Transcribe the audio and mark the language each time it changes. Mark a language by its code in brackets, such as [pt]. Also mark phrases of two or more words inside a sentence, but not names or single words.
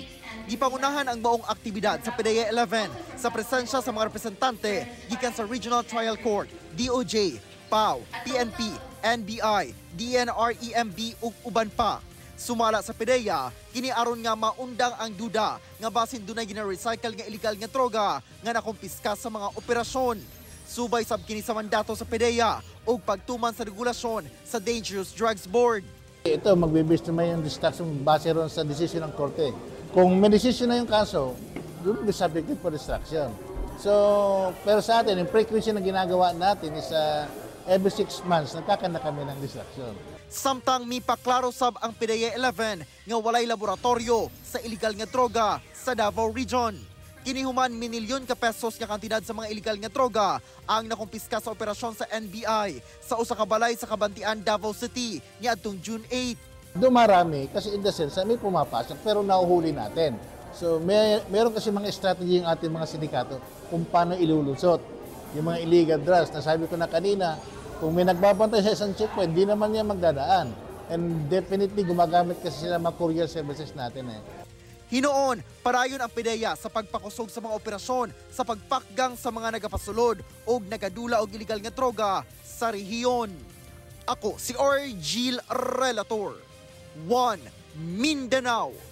[ceb] Gipangunahan ang maong aktibidad sa PDEA 11 sa presensya sa mga representante gikan sa Regional Trial Court, DOJ, PAO, PNP, NBI, DNR-EMB ug uban pa. Sumala sa PDEA, kini aron nga maundang ang duda nga basin dunay gina-recycle nga illegal nga droga nga nakumpiska sa mga operasyon. Subay sab kini sa mandato sa PDEA ug pagtuman sa regulasyon sa Dangerous Drugs Board. [tl] Ito, magbibis naman yung distraction base ron sa desisyon ng korte. Kung may desisyon na yung kaso, doon [en] be subjected for distraction. [tl] So, pero sa atin, yung frequency na ginagawa natin is every 6 months, nagkakanda kami ng distraction. [ceb] Samtang mipaklaro sab ang PDEA 11 nga walay laboratorio sa illegal nga droga sa Davao Region. Kinihuman minilyon ka pesos nga kantidad sa mga illegal nga droga ang nakumpiska sa operasyon sa NBI sa usa ka balay sa Kabantian, Davao City niadtong June 8. [tl] Dumarami kasi [en] in the sense [tl] may pumapasok pero nahuhuli natin. So meron kasi mga strategy yung ating mga sindikato kung paano ilulusot yung mga [en] illegal drugs. [tl] Nasabi ko na kanina, kung may nagbabantay sa isang checkpoint, hindi naman niya magdadaan. [en] And definitely [tl] gumagamit kasi sila mga [en] courier services [tl] natin [ceb] Hinoon, parayon ang PDEA sa pagpakusog sa mga operasyon sa pagpakgang sa mga nagapasulod o nagadula og illegal nga droga sa rehiyon. Ako si Orgil Relator, 1 Mindanao.